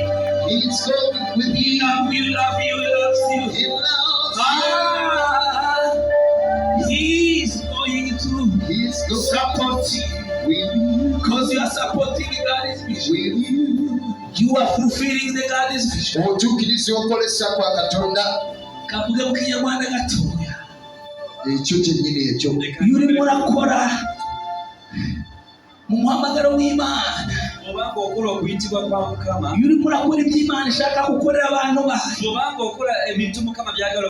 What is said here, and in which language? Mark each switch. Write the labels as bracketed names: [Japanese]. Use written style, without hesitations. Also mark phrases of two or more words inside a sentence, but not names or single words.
[English] He's going with He you. love you, loves you. He loves He's going to you. He's going support you. with you. Because you are supporting God's vision. With you. You are fulfilling the God's vision. [Ganda] Otuukiriza okolesa kwa Katonda. [Kinyarwanda] Kavuge mu Kinyarwanda gatoya. [Ganda] Ekyo kyennyini ekyo. [Kinyarwanda] Iyo urimo urakora mu muhamagaro w'Imana. [Ganda] Obanga okola okuyitibwa kwa Mukama. [Kinyarwanda] Iyo urimo urakora iby'Imana ishaka gukorera abantu bayo. [Ganda] Obanga okola ebintu Mukama byagala